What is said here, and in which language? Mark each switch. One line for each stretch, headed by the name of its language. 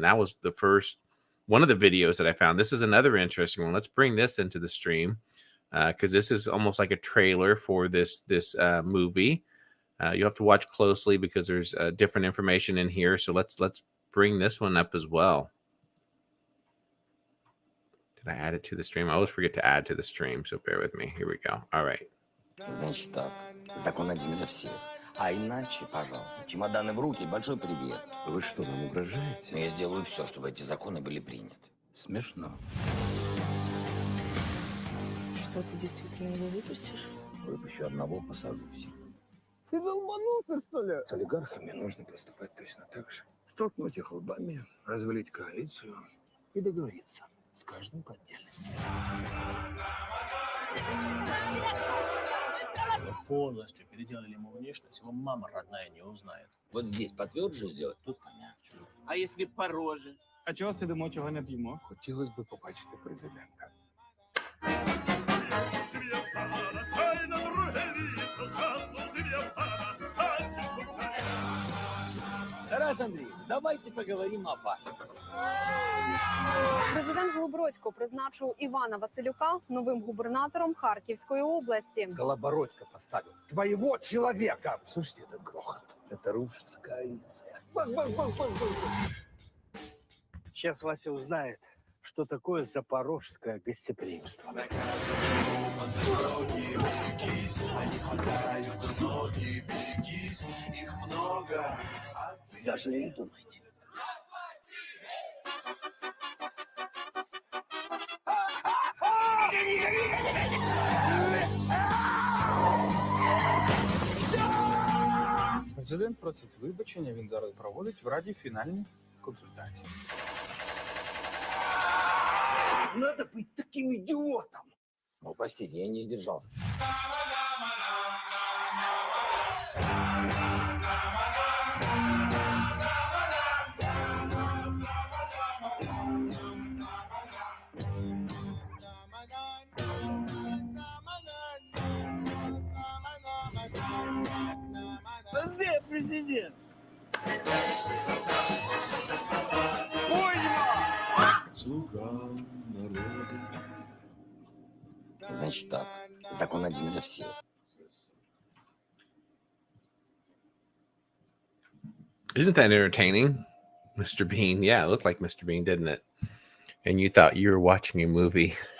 English: That was one of the videos that I found. This is another interesting one. Let's bring this into the stream because this is almost like a trailer for this movie. You have to watch closely because there's different information in here. So let's bring this one up as well. Did I add it to the stream? I always forget to add to the stream, so bear with me. Here we go. All right.
Russian: Значит так, закон один для всех. А иначе, пожалуйста, чемоданы в руки, большой привет. Вы что, нам угрожаете? Но я сделаю все, чтобы эти законы были приняты. Смешно. Что, ты действительно его выпустишь? Выпущу одного, посажу всех. Ты долбанулся, что ли? С олигархами нужно поступать точно так же. Столкнуть их лбами, развалить коалицию и договориться с каждым по отдельности. Мы полностью переделали ему внешность, его мама родная не узнает. Вот здесь потверже сделать, тут помягче. А если пороже?
Ukrainian: А чого сидимо, чого не п'ємо? Хотілося б побачити президента.
Russian: Тарас Андреевич, давайте поговорим о вас.
Ukrainian: Президент Голобородько призначив Івана Василюка новим губернатором Харківської області.
Russian: Голобородько поставил твоего человека. Слушайте, это грохот. Это рушится коалиция. Сейчас Вася узнает, что такое запорожское гостеприимство. Даже не думайте.
Ukrainian: Президент просить вибачення, він зараз проводить в Раді фінальні консультації.
Russian: Надо быть таким идиотом. Ну, простите, я не сдержался. Где президент? Слуга народа. Значит так, закон один для всех.
English: Isn't that entertaining, Mr. Bean? Yeah, it looked like Mr. Bean, didn't it? And you thought you were watching a movie.